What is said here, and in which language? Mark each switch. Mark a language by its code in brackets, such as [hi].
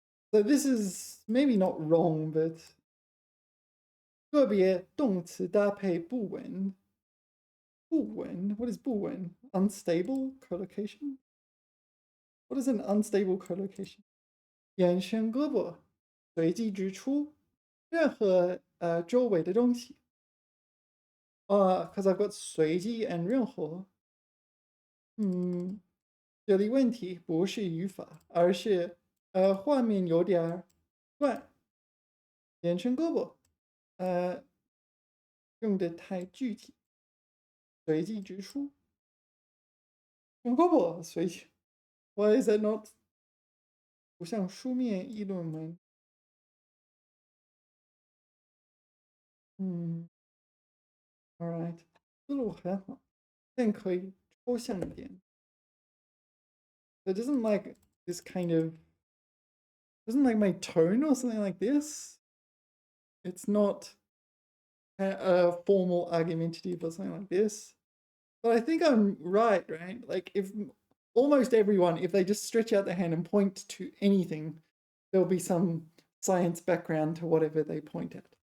[en] So this is maybe not wrong, but [zh] 个别动词搭配不稳。 [en] 不稳 What is 不稳 Unstable collocation? What is an unstable collocation? [zh] 延伸胳膊，随机指出任何周围的东西。 [en] Because I've got 随机 and 任何。 [zh] 这里问题不是语法，而是画面有点乱。延伸胳膊，用的太具体，随机指出。用胳膊随机， [en] Why is that not [zh] 不像书面议论文？ [en] All right， [zh] 思路很好，但可以抽象一点。 [en] It doesn't like this kind of doesn't like my tone or something like this. It's not a formal argumentative or something like this. But I think I'm right? Like if almost everyone, if they just stretch out their hand and point to anything, there'll be some science background to whatever they point at.